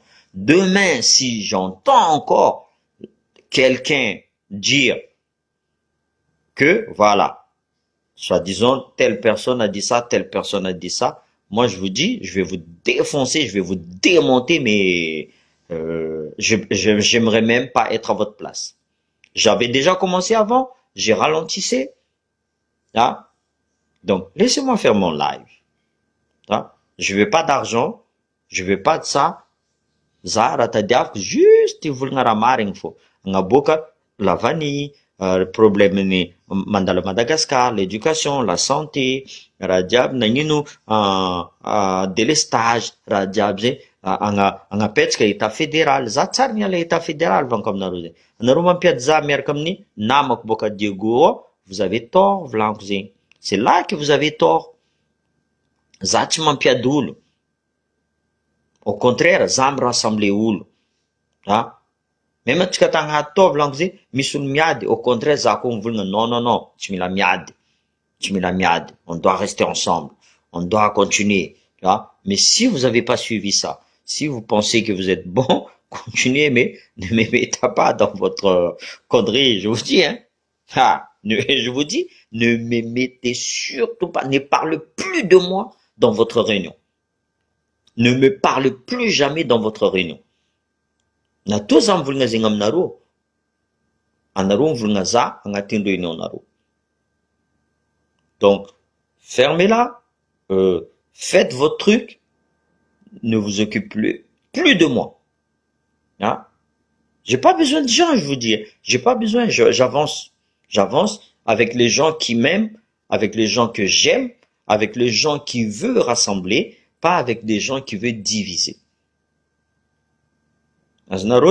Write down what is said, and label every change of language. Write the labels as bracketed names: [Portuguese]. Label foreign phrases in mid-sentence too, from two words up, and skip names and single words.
[French] Demain, si j'entends encore quelqu'un dire que, voilà, soi-disant, telle personne a dit ça, telle personne a dit ça, moi, je vous dis, je vais vous défoncer, je vais vous démonter, mais j'aimerais même pas être à votre place. J'avais déjà commencé avant, j'ai ralentissé. Hein? Donc, laissez-moi faire mon live. Hein? Je veux pas d'argent, je veux pas de ça. [Malagasy] Zara tadiavko juste volagna fo. Agnaboaka [French] la vanille, [Malagasy] problème ni mandala Madagascar, [French] l'éducation, la santé, [Malagasy] raha jiaby nagnino délestage, raha jiaby zay agnapetraka [French] état fédéral. [Malagasy] Za tsara niala [French] état fédéral [Malagasy] vanko aminareo zay. Anareo mampiady za miaraka amin'ny namako boka Diego, [French] vous avez tort [Malagasy] volanko zegny. [French] C'est là que vous avez tort. [Malagasy] Za tsy mampiady olo. [French] Au contraire, za me rassembler olo. Hein? [Malagasy] Même atsika tagnaty tao volanko zay, misy olo miady. [French] Au contraire, [Malagasy] za koa mivolagna non, tsy mila miady. Tsy mila miady. [French] On doit rester ensemble. On doit continuer. Hein? Mais si vous n'avez pas suivi ça, si vous pensez que vous êtes bon, continuez, mais ne me mettez pas dans votre connerie, je vous dis, hein. Je vous dis, ne me mettez surtout pas, ne parlez plus de moi dans votre réunion. Ne me parle plus jamais dans votre réunion. [Malagasy] Na to za mivolagna zegny aminareo. Anareo mivolagna za agnatin'ny réunion nareo. [French] Donc, fermez-la. Faites votre truc. Ne vous occupez plus de moi. Hein? J'ai pas besoin de gens, je vous dis. J'ai pas besoin. J'avance. J'avance avec les gens qui m'aiment, avec les gens que j'aime, avec les gens qui veulent rassembler, pas avec des gens qui veulent diviser.